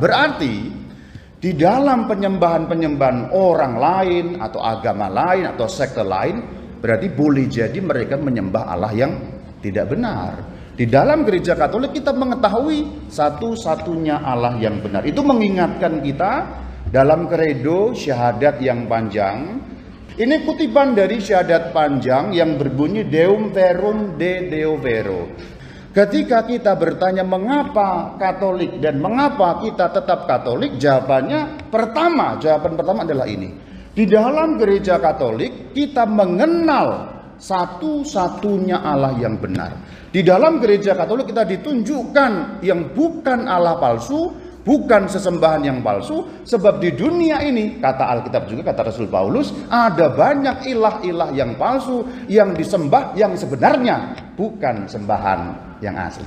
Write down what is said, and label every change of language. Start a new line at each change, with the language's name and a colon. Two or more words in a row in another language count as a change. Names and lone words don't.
Indonesian: Berarti di dalam penyembahan-penyembahan orang lain atau agama lain atau sekte lain, berarti boleh jadi mereka menyembah Allah yang tidak benar. Di dalam gereja Katolik kita mengetahui satu-satunya Allah yang benar. Itu mengingatkan kita dalam kredo syahadat yang panjang. Ini kutipan dari syahadat panjang yang berbunyi
Latin: Deum verum de Deo vero.
Indonesian: Ketika kita bertanya mengapa Katolik dan mengapa kita tetap Katolik, jawaban pertama adalah ini. Di dalam gereja Katolik kita mengenal satu-satunya Allah yang benar. Di dalam gereja Katolik kita ditunjukkan yang bukan Allah palsu, bukan sesembahan yang palsu, sebab di dunia ini, kata Alkitab juga, kata Rasul Paulus, ada banyak ilah-ilah yang palsu yang disembah yang sebenarnya bukan sembahan yang asli.